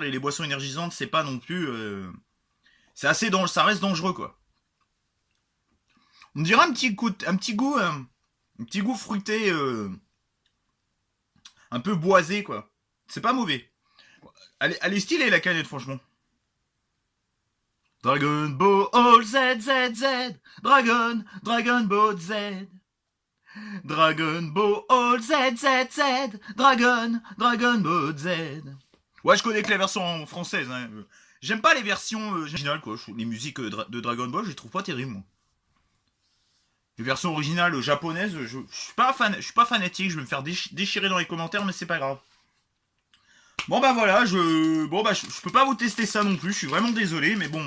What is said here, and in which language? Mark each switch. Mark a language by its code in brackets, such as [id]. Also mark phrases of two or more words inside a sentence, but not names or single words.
[fr] Et les boissons énergisantes, c'est pas non plus... c'est assez dangereux, ça reste dangereux quoi. On dirait un petit goût fruité... un peu boisé quoi. C'est pas mauvais. Elle est stylée la canette franchement. Dragon Ball Z Z Z. Dragon Ball Z. Dragon Ball Z Z Z. Dragon Ball Z. Ouais je connais que la version française. Hein. J'aime pas les versions originales quoi. Les musiques de Dragon Ball je les trouve pas terribles moi. Les versions originales japonaises, je suis pas fanatique, je vais me faire déchirer dans les commentaires, mais c'est pas grave. Bon bah voilà, je peux pas vous tester ça non plus, je suis vraiment désolé, mais bon.